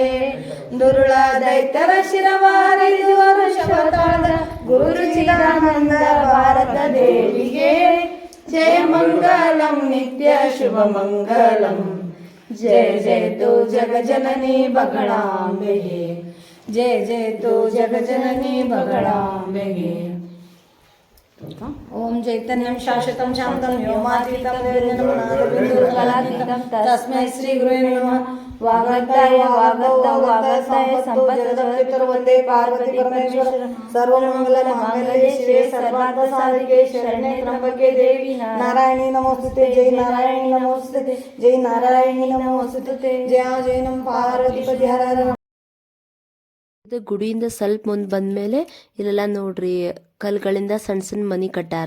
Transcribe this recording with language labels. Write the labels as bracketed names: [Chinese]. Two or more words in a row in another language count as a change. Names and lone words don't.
[Kannada] ದುರುಳ ದೈತ್ಯರ ಶಿರವಾರಿದುವರು ಶವತಾದ ಗುರು ಚಿದಾನಂದ ಭಾರತ ದೇವಿಗೆ ಜಯ ಮಂಗಲಂ ನಿತ್ಯ ಶುಭ ಮಂಗಲಂ. ಜಯ ಜಯತು ಜಗಜನನಿ ಬಗಳಾಂಬೆಗೆ. ಜಯ ಜಯತು ಜಗಜನನಿ ಬಗಳಾಂಬೆಗೆ. [Sanskrit] ಓಂ ಚೈತನ್ಯಂ ಶಾಶ್ವತಂ ಶಾಂತಂ ವ್ಯೋಮಾತೀತಂ ನಿರ್ಗುಣಾತೀತಂ ತಸ್ಮೈ ಶ್ರೀ ಗುರುವೇ ನಮಃ. ವಾಗರ್ತಾಯ ವಾಗರ್ತಾಯ ಸಂಪತ್ತದ ವಂದೇ ಪಾರ್ವತಿ ಪರಮೇಶ್ವರ. ಸರ್ವಮಂಗಲ ಮಾಂಗಲ್ಯೆ ಶಿವೆ ಸರ್ವಾರ್ಥ ಸಾಧಿಕೆ ಶರಣ್ಯೆ ತ್ರ್ಯಂಬಕೆ ದೇವಿ ನಾರಾಯಣಿ ನಮೋಸ್ತುತೆ. ಜೈ ನಾರಾಯಣಿ ನಮೋಸ್ತುತೆ. ಜೈ ನಾರಾಯಣಿ ನಮೋಸ್ತುತೆ. ಜಯ ಜೈ ನಮ ಪಾರ್ವತಿ ಪತಿ ಹರ ಹರ. [Kannada] ಇದು ಗುಡಿಯಿಂದ ಸ್ವಲ್ಪ ಮುಂದೆ ಬಂದಮೇಲೆ ಇಲ್ಲೆಲ್ಲ ನೋಡ್ರಿ ಕಲ್ಗಳಿಂದ ಸಣ್ಣ ಸಣ್ಣ ಮನೆ ಕಟ್ಟಾರ.